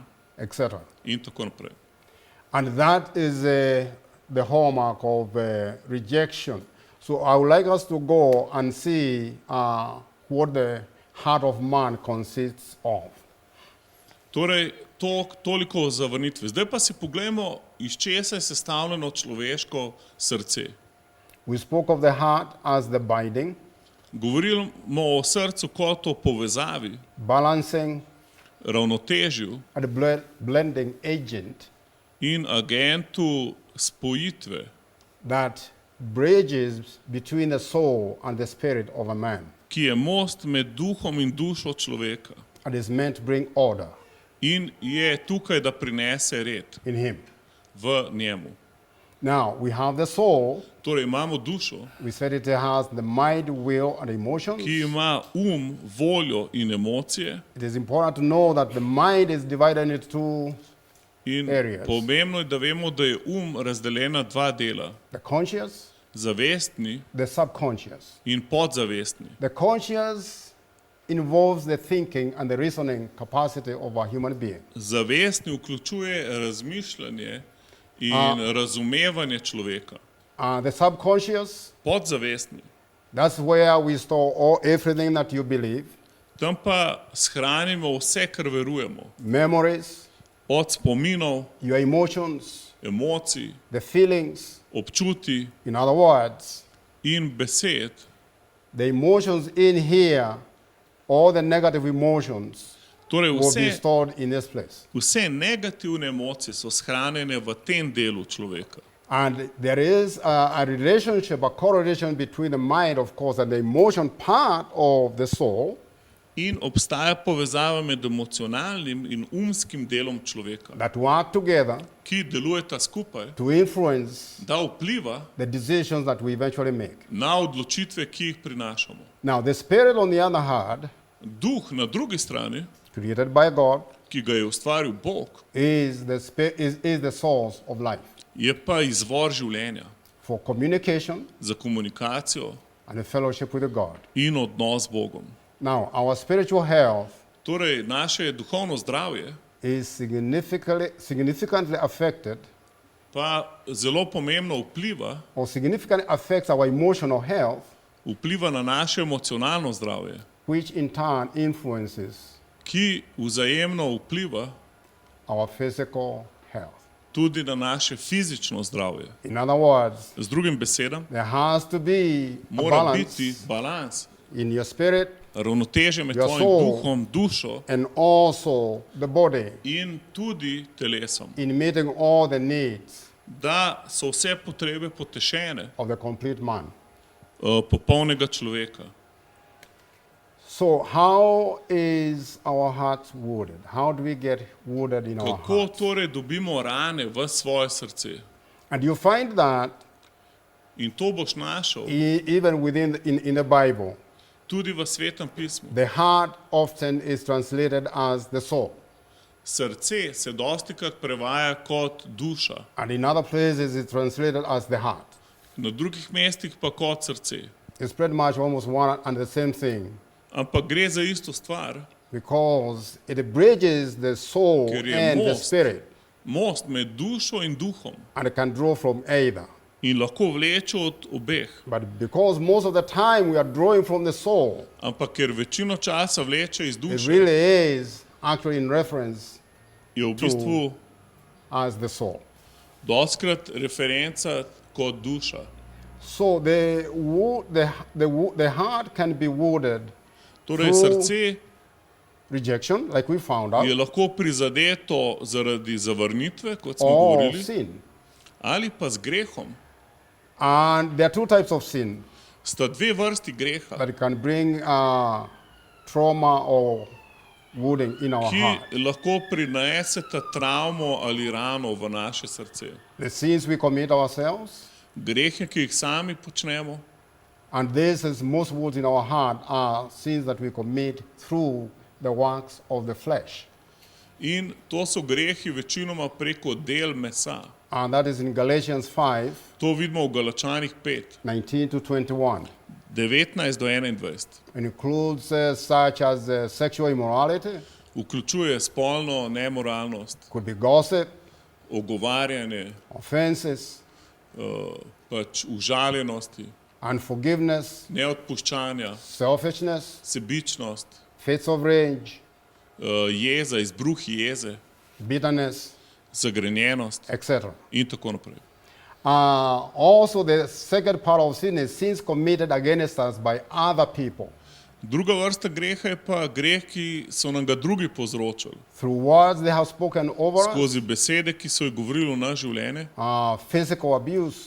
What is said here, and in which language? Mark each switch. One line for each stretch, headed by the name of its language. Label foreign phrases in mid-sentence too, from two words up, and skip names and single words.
English: etc.
Slovenian: in tako naprej.
English: And that is the hallmark of rejection. So I would like us to go and see what the heart of man consists of.
Slovenian: Torej, toliko o zavrnitvi. Zdaj pa si poglejmo, iz česa je sestavljeno človeško srce.
English: We spoke of the heart as the binding,
Slovenian: Govorimo o srcu kot o povezavi,
English: balancing,
Slovenian: ravnotežju
English: and blending agent
Slovenian: in agentu spojitve,
English: that bridges between the soul and the spirit of a man
Slovenian: ki je most med duhom in dušo človeka
English: and is meant to bring order
Slovenian: in je tukaj, da prinese red
English: in him.
Slovenian: v njemu.
English: Now, we have the soul.
Slovenian: Torej imamo dušo,
English: We said it has the mind, will, and emotions.
Slovenian: ki ima voljo in emocije,
English: It is important to know that the mind is divided into two
Slovenian: in
English: areas.
Slovenian: pomembno je, da vemo, da je razdeljen na dva dela,
English: The conscious,
Slovenian: zavestni
English: the subconscious.
Slovenian: in podzavestni.
English: The conscious involves the thinking and the reasoning capacity of a human being.
Slovenian: Zavestni vključuje razmišljanje in razumevanje človeka.
English: The subconscious,
Slovenian: Podzavestni,
English: that's where we store everything that you believe,
Slovenian: tam pa shranimo vse, kar verujemo.
English: memories,
Slovenian: Od spominov,
English: your emotions,
Slovenian: emocij,
English: the feelings.
Slovenian: občutij
English: In other words,
Slovenian: in besed.
English: the emotions in here, all the negative emotions,
Slovenian: Torej
English: will be
Slovenian: vse,
English: stored in this place.
Slovenian: vse negativne emocije so shranjene v tem delu človeka.
English: And there is a relationship, a correlation between the mind, of course, and the emotion part of the soul
Slovenian: In obstaja povezava med emocionalnim in umskim delom človeka,
English: that work together
Slovenian: ki delujeta skupaj,
English: to influence
Slovenian: da vpliva
English: the decisions that we eventually make.
Slovenian: na odločitve, ki jih prinašamo.
English: Now, the spirit, on the other hand,
Slovenian: Duh na drugi strani,
English: created by God,
Slovenian: ki ga je ustvaril Bog,
English: is the source of life
Slovenian: je pa izvor življenja
English: for communication
Slovenian: za komunikacijo
English: and a fellowship with God.
Slovenian: in odnos z Bogom.
English: Now, our spiritual health
Slovenian: Torej, naše duhovno zdravje
English: is significantly affected
Slovenian: pa zelo pomembno vpliva,
English: or significantly affects our emotional health,
Slovenian: vpliva na naše emocionalno zdravje,
English: which in turn influences
Slovenian: ki vzajemno vpliva
English: our physical health.
Slovenian: tudi na naše fizično zdravje.
English: In other words,
Slovenian: Z drugim besedam,
English: there has to be a
Slovenian: mora biti
English: balance
Slovenian: balans,
English: in your spirit
Slovenian: ravnoteže med
English: Your
Slovenian: tvojim
English: soul.
Slovenian: duhom, dušo
English: and also the body
Slovenian: in tudi telesom,
English: in meeting all the needs
Slovenian: da so vse potrebe potešene
English: of the complete man.
Slovenian: popolnega človeka.
English: So, how is our heart wounded? How do we get wounded in our
Slovenian: Kako
English: heart?
Slovenian: torej dobimo rane v svoje srce?
English: And you find that
Slovenian: In to boš našel
English: even within in the Bible,
Slovenian: tudi v Svetem pismu.
English: the heart often is translated as the soul,
Slovenian: Srce se dostikrat prevaja kot duša,
English: and in other places it's translated as the heart.
Slovenian: na drugih mestih pa kot srce.
English: It's pretty much almost one and the same thing
Slovenian: Ampak gre za isto stvar,
English: because it bridges the soul
Slovenian: Ker je
English: and the
Slovenian: most.
English: spirit,
Slovenian: most med dušo in duhom,
English: and it can draw from either.
Slovenian: in lahko vleče od obeh.
English: But because most of the time we are drawing from the soul,
Slovenian: Ampak ker večino časa vleče iz
English: it
Slovenian: duše,
English: really is actually in reference
Slovenian: je v bistvu
English: as the soul.
Slovenian: dostkrat referenca kot duša.
English: So the heart can be wounded
Slovenian: Torej,
English: Through-
Slovenian: srce
English: rejection, like we found out,
Slovenian: je lahko prizadeto zaradi zavrnitve, kot smo
English: or
Slovenian: govorili,
English: sin.
Slovenian: ali pa z grehom.
English: And there are two types of sin
Slovenian: Sta dve vrsti greha,
English: that can bring trauma or wounding in our
Slovenian: ki
English: heart.
Slovenian: lahko prineseta travmo ali rano v naše srce.
English: The sins we commit ourselves,
Slovenian: Grehe, ki jih sami počnemo,
English: and this is most wounds in our heart are sins that we commit through the works of the flesh.
Slovenian: in to so grehi večinoma preko del mesa.
English: And that is in Galatians 5,
Slovenian: To vidimo v Galačanih 5,
English: 19 to 21.
Slovenian: 19 do 21.
English: It includes such as sexual immorality,
Slovenian: Vključuje spolno nemoralnost,
English: could be gossip,
Slovenian: ogovarjanje,
English: offenses,
Slovenian: pač užaljenosti,
English: unforgiveness,
Slovenian: neodpuščanja,
English: selfishness,
Slovenian: sebičnost,
English: fits of rage,
Slovenian: jeza, izbruhi jeze,
English: bitterness,
Slovenian: zagrenjenost
English: etc.
Slovenian: in tako naprej.
English: Also, the second part of sin is sins committed against us by other people
Slovenian: Druga vrsta greha je pa greh, ki so nam ga drugi povzročili.
English: through words they have spoken over us,
Slovenian: Skozi besede, ki so jih govorili v naše življenje,
English: physical abuse,